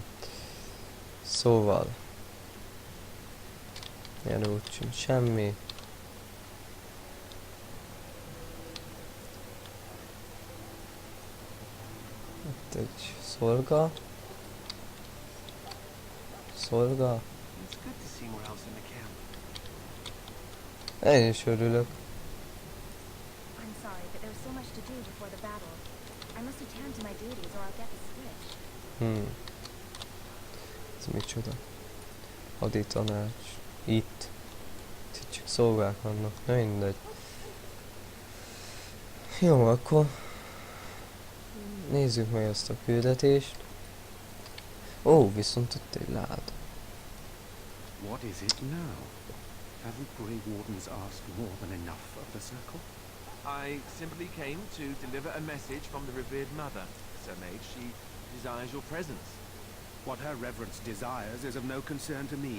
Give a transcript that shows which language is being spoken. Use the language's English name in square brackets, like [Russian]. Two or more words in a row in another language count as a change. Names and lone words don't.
[Hungarian] Szóval. Ilyen úgy sincs semmi. Itt egy szolga. Szolga. [English] It's good to see morale's in the camp. [Hungarian] Én is örülök. [English] I'm sorry, but there's so much to do before the battle. I must attend to my duties or I'll get the switch. [Hungarian] Ez micsoda? Haditanács. Itt. Itt csak szolgák vannak. Na mindegy. Jó, akkor nézzük meg ezt a küldetést. Ó, viszont ott egy láda. [English] What is it now? Haven't Grey Wardens asked more than enough of the circle? I simply came to deliver a message from the revered mother, Sir Mage. She desires your presence. What her reverence desires is of no concern to me.